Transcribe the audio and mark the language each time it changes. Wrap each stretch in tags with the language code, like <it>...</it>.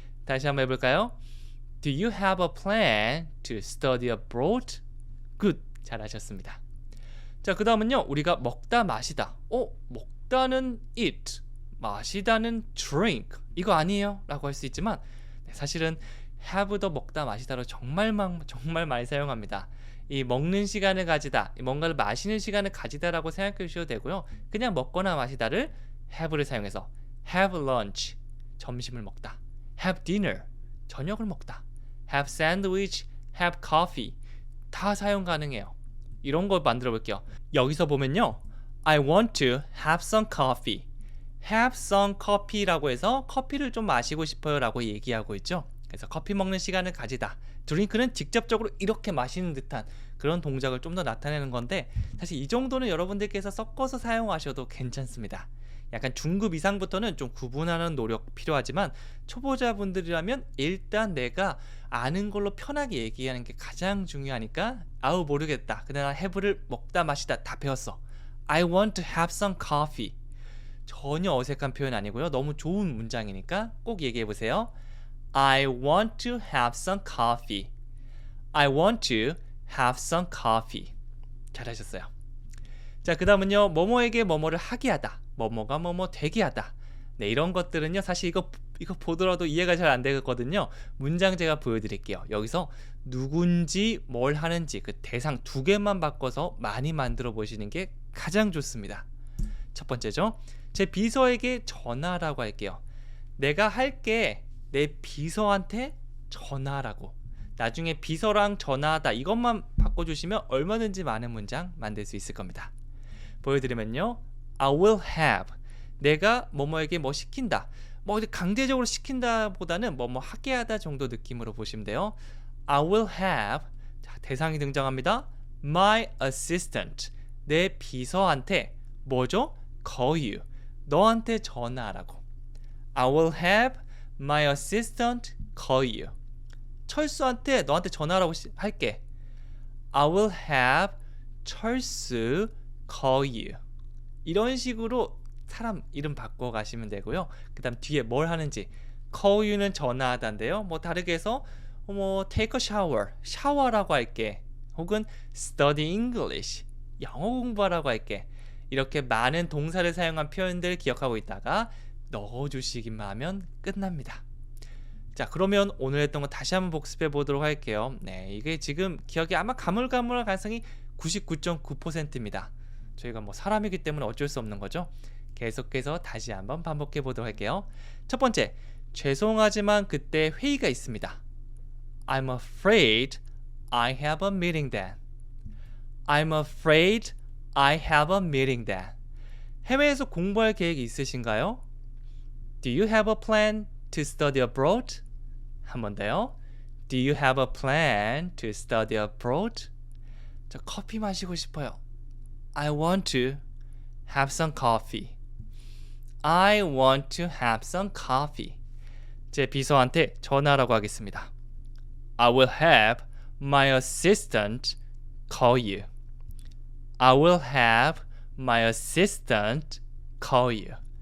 <ko>다시 한번 해볼까요?</ko> <en>Do you have a plan to study abroad?</en> <ko>굿! 잘하셨습니다. 자, 그 다음은요, 우리가 먹다 마시다. 먹다는 eat, 마시다는 drink. 이거 아니에요? 라고 할 수 있지만 사실은 have도 먹다 마시다로 정말 많이 사용합니다. 이 먹는 시간을 가지다, 뭔가를 마시는 시간을 가지다라고 생각해 주셔도 되고요. 그냥 먹거나 마시다를 have를 사용해서</ko> <en>have lunch,</en> <ko>점심을 먹다.</ko> <en>have dinner,</en> <ko>저녁을 먹다.</ko> <en>have sandwich, have coffee,</en> <ko>다 사용 가능해요. 이런 거 만들어 볼게요. 여기서 보면요,</ko> <en>I want to have some coffee. have some coffee</en> <ko>라고 해서 커피를 좀 마시고 싶어요 라고 얘기하고 있죠. 그래서 커피 먹는 시간을 가지다. 드링크는 직접적으로 이렇게 마시는 듯한 그런 동작을 좀 더 나타내는 건데, 사실 이 정도는 여러분들께서 섞어서 사용하셔도 괜찮습니다. 약간 중급 이상부터는 좀 구분하는 노력 필요하지만 초보자분들이라면 일단 내가 아는 걸로 편하게 얘기하는 게 가장 중요하니까 모르겠다. 근데 나 have를 먹다 마시다 다 배웠어.</ko> <en>I want to have some coffee.</en> <ko>전혀 어색한 표현 아니고요. 너무 좋은 문장이니까 꼭 얘기해 보세요.</ko> <en>I want to have some coffee. I want to have some coffee.</en> <ko>잘하셨어요. 자, 그 다음은요, 뭐뭐에게 뭐뭐를 하게 하다, 뭐뭐가 뭐뭐 되게 하다. 이런 것들은요, 사실 이거 이거 보더라도 이해가 잘 안 되거든요. 문장 제가 보여드릴게요. 여기서 누군지 뭘 하는지 그 대상 두 개만 바꿔서 많이 만들어 보시는 게 가장 좋습니다. 첫 번째죠. 제 비서에게 전화라고 할게요. 내가 할게 내 비서한테 전화라고. 나중에 비서랑 전화하다 이것만 바꿔주시면 얼마든지 많은 문장 만들 수 있을 겁니다. 보여드리면요.</ko> <en>I will have.</en> <ko>내가 뭐뭐에게 뭐 시킨다. 뭐 강제적으로 시킨다 보다는 뭐뭐 하게 하다 정도 느낌으로 보시면 돼요.</ko> <en>I will have.</en> <ko>자, 대상이 등장합니다.</ko> <en>My assistant.</en> <ko>내 비서한테 뭐죠?</ko> <en>call you.</en> <ko>너한테 전화하라고.</ko> <en>I will have my assistant call you.</en> <ko>철수한테 너한테 전화하라고 할게.</ko> <en>I will have 철수 call you.</en> <ko>이런 식으로 사람 이름 바꿔 가시면 되고요. 그 다음 뒤에 뭘 하는지</ko> <en>call you</en> <ko>는 전화하다인데요. 뭐 다르게 해서 뭐</ko> <en>take a shower,</en> <ko>샤워라고 할게. 혹은</ko> <en>study English,</en> <ko>영어 공부하라고 할게. 이렇게 많은 동사를 사용한 표현들 기억하고 있다가 넣어주시기만 하면 끝납니다. 자, 그러면 오늘 했던 거 다시 한번 복습해 보도록 할게요. 네, 이게 지금 기억이 아마 가물가물할 가능성이 99.9%입니다. 저희가 뭐 사람이기 때문에 어쩔 수 없는 거죠. 계속해서 다시 한번 반복해 보도록 할게요. 첫 번째, 죄송하지만 그때 회의가 있습니다.</ko> <en>I'm afraid I have a meeting then. I'm afraid I have a meeting then.</en> <ko>해외에서 공부할 계획이 있으신가요?</ko> <en>Do you have a plan to study abroad?</en> <ko>한 번 더요.</ko> <en>Do you have a plan to study abroad?</en> <ko>저 커피 마시고 싶어요.</ko> <en>I want to have some coffee. I want to have some coffee.</en> <ko>제 비서한테 전화라고 하겠습니다.</ko> <en>I will have my assistant call you. I will have my assistant call you.</en>